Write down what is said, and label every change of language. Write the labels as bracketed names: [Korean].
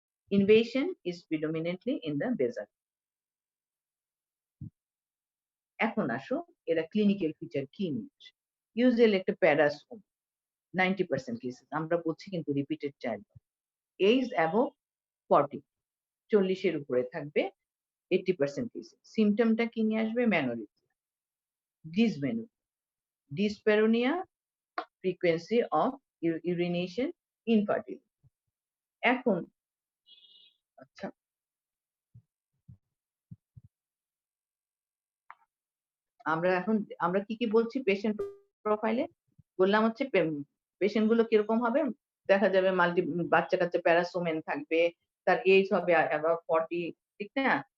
[English] Invasion is predominantly in the basal. [Bangla] এখন আসো এরা ক্লিনিক্যাল ফিচার কি নিয়ে আসে। ইউজুয়ালি একটা প্যারাসোম 90% কেসেস, আমরা বলছি কিন্তু রিপিটেড চাইল্ড। [English] age above 40, [Bangla] 40 এর উপরে থাকবে 80% কেসে। সিমটমটা কি নিয়ে আসবে? [English] Menorrhagia, dysmenorrhea, dyspareunia, frequency of urination, infertility. [Bangla] এখন আচ্ছা, আমরা কি বলছি পেশেন্ট প্রোফাইলে? বললাম হচ্ছে পেশেন্ট গুলো কিরকম হবে? দেখা যাবে বাচ্চা কাচ্চা প্যারাসোমেন থাকবে, তার [English] age হবে above 40, [Bangla] ঠিক না?